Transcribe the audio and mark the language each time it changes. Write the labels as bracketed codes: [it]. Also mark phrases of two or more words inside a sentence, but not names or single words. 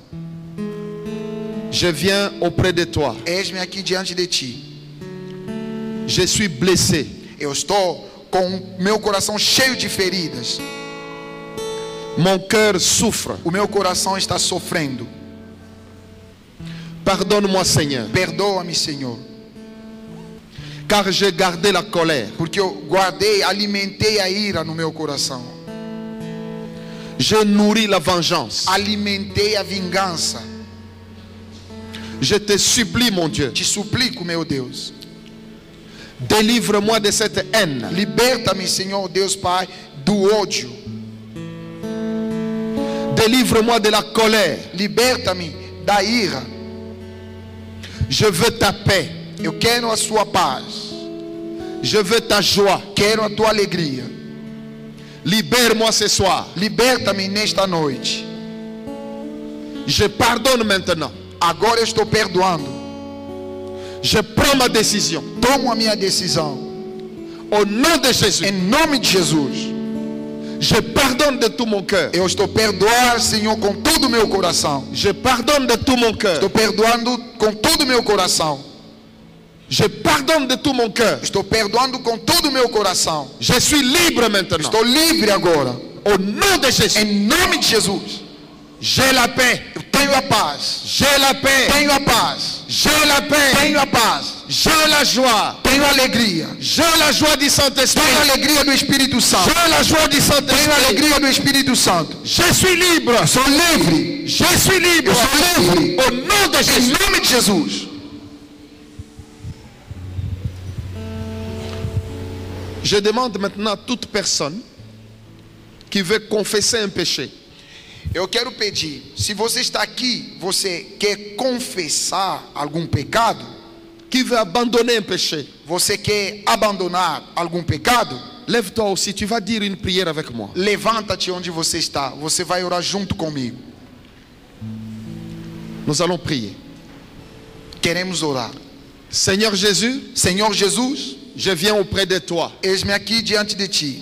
[fr] Je viens auprès de toi. [pt] Eis-me aqui diante de ti. [fr] Je suis blessé. [pt] Eu estou com meu coração cheio de feridas. [fr] Mon cœur souffre. [pt] O meu coração está sofrendo. [fr] Pardonne-moi, Seigneur, [pt] Perdoa-me, Senhor, [fr] car j'ai gardé la colère. [pt] porque eu guardei, alimentei a ira no meu coração. [fr] J'ai nourri la vengeance. [pt] Alimentei a vingança. [fr] Je te supplie, mon Dieu, [pt] Te suplico, meu Deus. [fr] délivre-moi de cette haine. [pt] Liberta-me, Senhor Deus Pai, do ódio. [fr] Délivre-moi de la colère. [pt] Liberta-me da ira. [fr] Je veux ta paix. [pt] Eu quero a sua paz. [fr] Je veux ta joie. [pt] Quero a tua alegria. [fr] Libère-moi ce soir. [pt] Liberta-me nesta noite. [fr] Je pardonne maintenant. [pt] Agora eu estou perdoando. [fr] Je prends ma décision. [pt] Tomo a minha decisão. [fr] Au nom de Jésus, [pt] Em nome de Jesus. [fr] je pardonne de tout mon cœur. [pt] Eu estou perdoando, Senhor, com todo o meu coração. [fr] Je pardonne de tout mon cœur. [pt] Estou perdoando com todo o meu coração. [fr] Je pardonne de tout mon cœur. [pt] Estou perdoando com todo o meu coração. [fr] Je suis libre maintenant. [pt] Estou livre agora. [fr] Au nom de Jésus, [pt] Em nome de Jesus. [fr] j'ai la paix. [pt] Eu tenho a paz. [fr] J'ai la paix. [pt] Tenho a paz. [fr] J'ai la paix. [pt] Tenho a paz. [fr] J'ai la joie. [pt] Tenho a alegria. [fr] J'ai la joie du Saint-Esprit. [pt] Tenho a alegria do Espírito Santo. [fr] J'ai la joie du [pt] Tenho a [fr] Saint-Esprit. [pt] alegria do Espírito Santo. [fr] Je suis libre. [pt] Sou livre. [fr] Je suis libre. [pt] Eu sou livre. [fr] Au nom de [pt] Em [fr] Jésus. [pt] nome de Jesus. [fr] Je demande maintenant à toute personne qui veut confesser un péché. [pt] Eu quero pedir, se você está aqui, você quer confessar algum pecado, [fr] Qui veut abandonner un péché. [pt] você quer abandonar algum pecado, [fr] Lève-toi aussi, tu vas dire une prière avec moi. [pt] levanta-te onde você está, você vai orar junto comigo. [fr] Nous allons prier. [pt] Queremos orar. [fr] Seigneur Jésus, [pt] Senhor Jesus, [fr] je viens auprès de toi. [pt] eis-me aqui diante de ti.